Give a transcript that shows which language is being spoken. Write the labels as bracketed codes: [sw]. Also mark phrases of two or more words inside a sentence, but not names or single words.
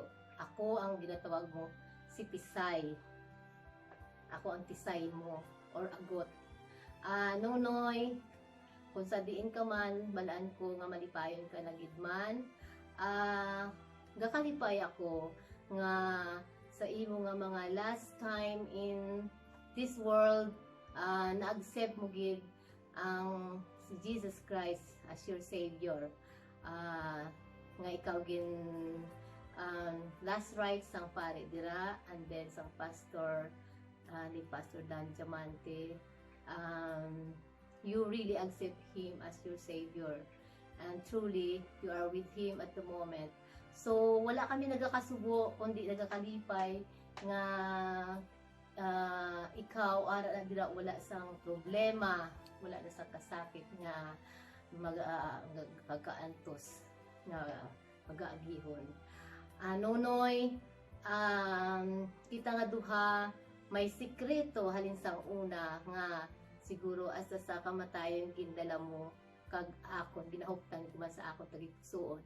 [hil] Ako ang ginatawag mo si Tisay. Ako ang Tisay mo or agot. Nonoy, kung sa diin ka man, balaan ko nga malipayon ka na gidman. Gakalipay ako nga sa imo nga mga [en] last time in this world, [hil] na-accept mo gid ang si Jesus Christ [en] as your Savior. [hil] Nga ikaw gin [en] last rites [hil] sang pare dira, [en] and then [hil] sang pastor ni Pastor Dan Diamante. [en] You really accept him as your Savior, and truly you are with him at the moment. [hil] So wala kami nagakasubo kundi nagakalipay nga ikaw ara na dira wala sang problema, wala na sang kasakit nga magkaantos nga mag-aagihon. Nonoy, kita nga duha may sikreto halin sang una nga siguro asa sa kamatayon kindala mo kag akon ginahuptan ko man sa akon tagigsuon.